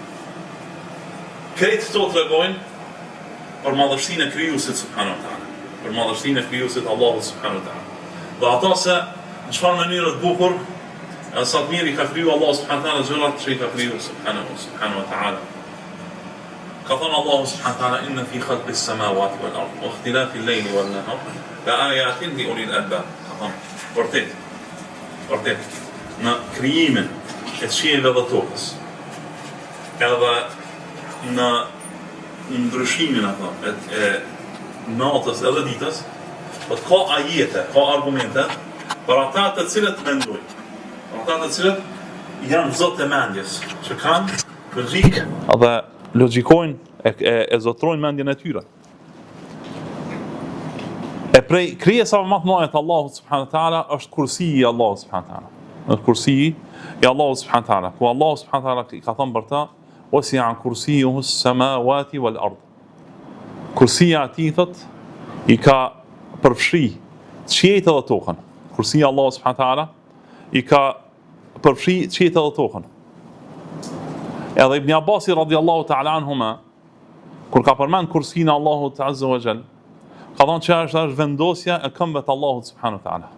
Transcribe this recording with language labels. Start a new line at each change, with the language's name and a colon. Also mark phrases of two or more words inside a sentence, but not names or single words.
Albanian: Këtë to tregojnë për madhështinë e krijuesit
Arabic: سبحانه وتعالى,
Albanian: për madhështinë e krijuesit Allahut
Arabic: سبحانه وتعالى.
Albanian: Dhe ata se në çfarë mënyrë të bukur sa të mirë i ka kriju Allah
Arabic: سبحانه وتعالى
Albanian: gjërat që i ka kriju
Arabic: سبحانه وتعالى.
Albanian: Ka thënë
Arabic: Allahu سبحانه وتعالى إن في خلق السماوات والأرض واختلاف الليل والنهار لآيات لأولي الألباب.
Albanian: Ka thënë vërtet në krijimin e qiellit dhe tokës, edhe në ndryshimin e natës edhe ditës, ka ajete, ka argumente për ata të cilët mendojnë, për ata të cilët janë zotë e mendjes, që kanë logjik dhe logjikojnë e zotrojnë mendjen e tyre. E prej krijesave më të mëdha të Allahut
Arabic: سبحانه وتعالى
Albanian: është kursiji i Allahut
Arabic: سبحانه وتعالى.
Albanian: Është kursiji i Allahut
Arabic: سبحانه وتعالى.
Albanian: Ku Allahu subhanahu wa taala ka thënë për ta,
Arabic: وسع كرسيه السماوات والأرض.
Albanian: Kursija e tij thot i ka përfshi qiejt edhe tokën. Kursija e Allahut
Arabic: سبحانه وتعالى
Albanian: i ka përfshi qiejt edhe tokën. Edhe Ibn Abbasi
Arabic: رضي الله تعالى عنهما
Albanian: kur ka përmend kursinë e Allahut
Arabic: عز وجل,
Albanian: ka thënë që është vendosja e këmbëve të Allahut
Arabic: سبحانه وتعالى.